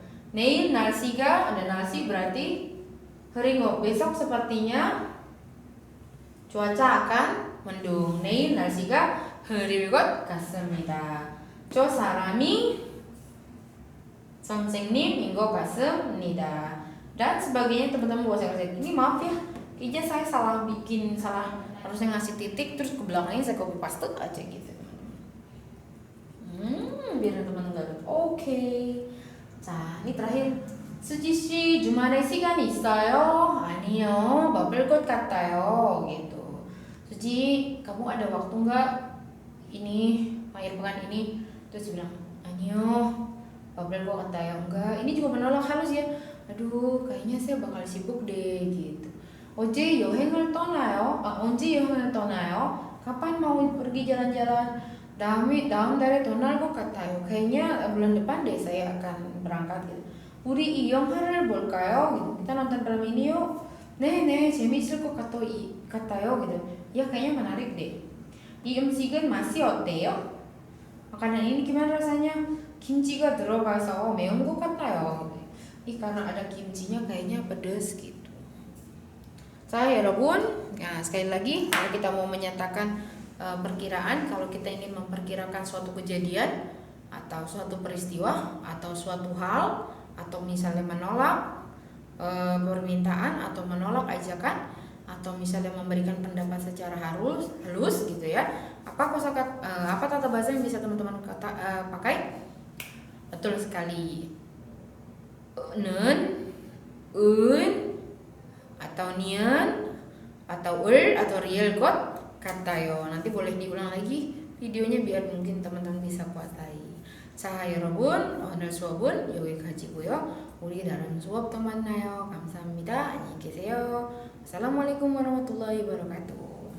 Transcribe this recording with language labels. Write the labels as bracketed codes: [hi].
[ko] 내일 날씨가, [id] ada 날씨 berarti [ko] 흐리고, [id] besok sepertinya cuaca akan mendung. [ko] 내일 날씨가 흐릴 것 같습니다. 저 사람이 선생님인 것 같습니다. [id] Dan sebagainya teman-teman buat saya. Ini maaf ya, kayaknya saya salah harusnya ngasih titik terus ke belakangnya saya copy paste aja gitu. [ko] 비를 그러는 오케이. 자, [id] ini terakhir. [ko] 수지 씨 주말에 시간이 있어요? 아니요, 바쁠 것 같아요. gitu. [id] 수지, kamu ada waktu nggak ini akhir pekan ini? Terus dia bilang, [ko] 아니요, 바쁠 것 같아요. [id] enggak. Ini juga menolak halus ya. aduh, kayaknya saya bakal sibuk deh gitu. [ko] 언제 여행을 떠나요? 언제 여행을 떠나요? [id] kapan mau pergi jalan-jalan? [ko] 다음 달에 떠날 것 같아요. [id] kayaknya bulan depan deh saya akan berangkat gitu. [ko] 우리 이 영화를 볼까요? [id] gitu. Kita nonton film ini yuk. [ko] 네, 재미있을 것 같아요. [id] gitu. Ya kayaknya menarik deh. [ko] 이 음식은 맛이 어때요? [id] makanan ini gimana rasanya? [ko] 김치가 들어가서 매운 것 같아요. [id] Karena ada kimchinya kayaknya pedes gitu. Saya 여러분, nah sekali lagi kalau kita mau menyatakan perkiraan, kalau kita ingin memperkirakan suatu kejadian atau suatu peristiwa atau suatu hal, atau misalnya menolak permintaan atau menolak ajakan, atau misalnya memberikan pendapat secara halus gitu ya. Apa tata bahasa yang bisa teman-teman pakai? Betul sekali. Nen, un, atau nian, atau atau real god katayo. Nanti boleh diulang lagi videonya biar mungkin teman-teman bisa kuasai. [ko] 자 여러분 오늘 수업은 여기까지고요. 우리 다른 수업 또 만나요. 감사합니다. 안녕히 계세요. [ar] Assalamualaikum warahmatullahi wabarakatuh.